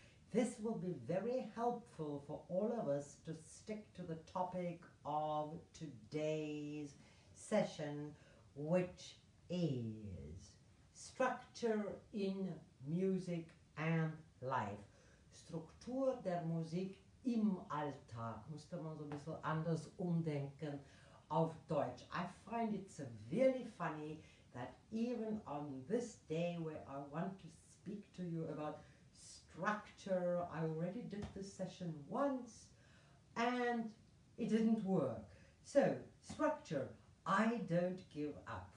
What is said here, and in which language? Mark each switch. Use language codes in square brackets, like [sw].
[en] This will be very helpful for all of us to stick to the topic of today's session, which is structure in music and life. [de] Struktur der Musik im Alltag. Musste man so ein bisschen anders umdenken auf Deutsch. [en] I find it so really funny that even on this day where I want to speak to you about structure, I already did this session once and it didn't work. So, structure, I don't give up.